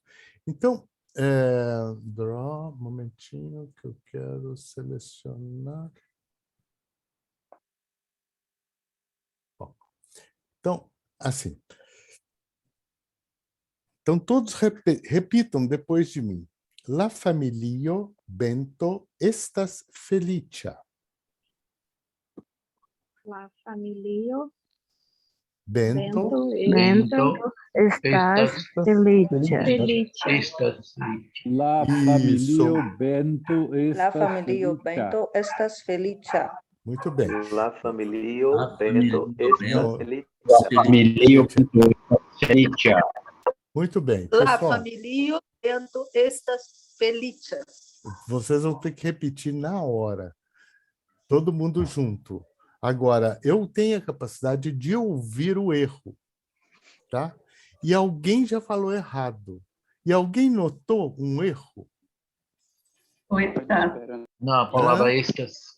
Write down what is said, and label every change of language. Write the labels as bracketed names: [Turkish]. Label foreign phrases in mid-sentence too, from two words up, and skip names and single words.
[Portuguese] Então, draw, um momentinho que eu quero selecionar. Bom, então, assim. Então, todos repitam depois de mim. [Esperanto] La familio Bento estas felicia. La familio Bento Bento Estás felice. La [Portuguese] Isso. [Esperanto] familio Bento La estas familio felicia. Bento estas felicia. [Portuguese] Muito bem. [Esperanto] La familio La Bento familio estas Bento. felicia. Familio felicia. [Portuguese] Muito bem, [Esperanto] La [Portuguese] pessoal. [Esperanto] familio Bento estas felicia. [Portuguese] Vocês vão ter que repetir na hora. Todo mundo junto. Agora, eu tenho a capacidade de ouvir o erro, tá? E alguém já falou errado. E alguém notou um erro? Não, a palavra estas.